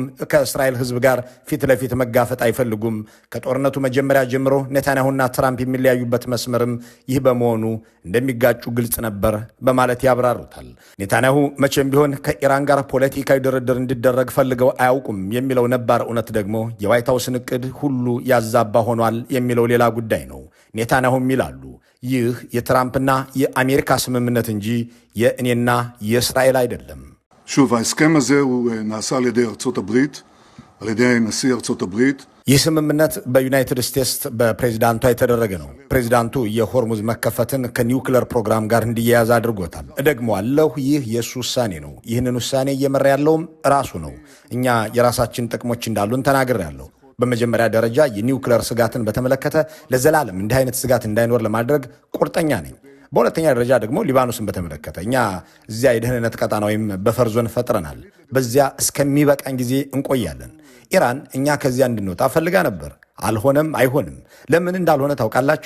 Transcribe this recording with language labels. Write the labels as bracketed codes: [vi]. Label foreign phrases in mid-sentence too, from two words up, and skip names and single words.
[am] ከእስራኤል ሕዝብ ጋር ፊት ለፊት መጋፈጥ አይፈልጉም። ከጦርነቱ መጀመሪያ ጀምሮ ኔታንያሁና ትራምፕ የሚለያዩበት መስመርም ይህ በመሆኑ እንደሚጋጩ ግልጽ ነበር በማለት ያብራሩታል። ኔታንያሁ መቼም ቢሆን ከኢራን ጋር ፖለቲካዊ ድርድር እንዲደረግ ፈልገው አያውቁም የሚለው ነባር እውነት ደግሞ የዋይት ሃውስን እቅድ ሁሉ ያዛባ ሆኗል የሚለው ሌላ ጉዳይ ነው። ኔታንያሁም ይላሉ ይህ የትራምፕና የአሜሪካ ስምምነት እንጂ የእኔና የእስራኤል አይደለም። [he] שוב, ההסכם הזה הוא נעשה על ידי ארצות הברית, על ידי נשיא ארצות הברית. [am] ይህ ስምምነት በዩናይትድ ስቴትስ በፕሬዚዳንቷ የተደረገ ነው። ፕሬዚዳንቱ የሆርሙዝ መከፈትን ከኒውክሌር ፕሮግራም ጋር እንዲያያዝ አድርጎታል። እደግመዋለሁ፣ ይህ የእሱ ውሳኔ ነው። ይህንን ውሳኔ እየመራ ያለውም ራሱ ነው። እኛ የራሳችን ጥቅሞች እንዳሉን ተናግሬያለሁ። በመጀመሪያ ደረጃ የኒውክሌር ስጋትን በተመለከተ ለዘላለም እንዲህ አይነት ስጋት እንዳይኖር ለማድረግ ቁርጠኛ ነኝ። በሁለተኛ ደረጃ ደግሞ ሊባኖስን በተመለከተ እኛ እዚያ የደህንነት ቀጣና ወይም [en] buffer zone [am] ፈጥረናል። በዚያ እስከሚበቃን ጊዜ እንቆያለን። ኢራን እኛ ከዚያ እንድንወጣ ፈልጋ ነበር። አልሆነም፣ አይሆንም። ለምን እንዳልሆነ ታውቃላችሁ?